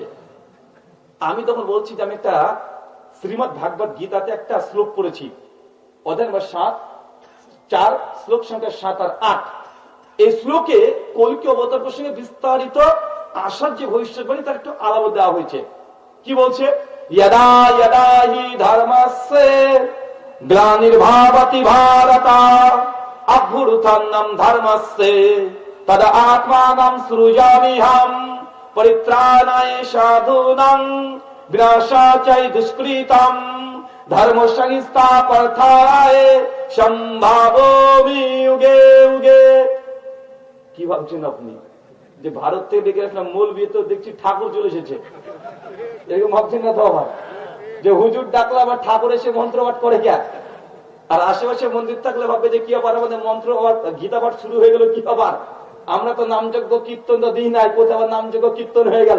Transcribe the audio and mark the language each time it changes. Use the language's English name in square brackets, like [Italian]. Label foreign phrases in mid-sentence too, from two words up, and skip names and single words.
[Bangla] আমি তখন বলছি যে আমি একটা শ্রীমদ ভাগবত গীতাতে একটা শ্লোক পড়েছি, অধ্যায় নম্বর 7, শ্লোক সংখ্যা 7 আর 8। এই শ্লোকে কলকি অবতার প্রসঙ্গে বিস্তারিত আসার যে ভবিষ্যৎবাণী তার একটু আলাদা দেওয়া হয়েছে। কি বলছে? [Sanskrit] यदा यदा हि धर्मस्य ग्लानिर्भवति भारत अभ्युत्थानं धर्मस्य तदा आत्मानं सृजाम्यहं परित्राणाय साधूनां विनाशाय दुष्कृतं धर्म संस्थापनार्थाय সম্ভাবমি युगे युगे। [Bangla] কি ভাবছেন আপনি? যে ভারত থেকে ডেকে আসলাম মূল বিয়ে তো দেখছি ঠাকুর চলে এসেছে, এরকম ভাবছেন না তো আবার যে হুজুর ডাকলে আবার ঠাকুর এসে মন্ত্র পাঠ করে কে? আর আশেপাশে মন্দির থাকলে ভাববে যে কি আবার আমাদের মন্ত্র আবার গীতা পাঠ শুরু হয়ে গেল, কি আবার আমরা তো নামযজ্ঞ কীর্তন তো দিই নাই, কোথাও আবার নামযজ্ঞ কীর্তন হয়ে গেল।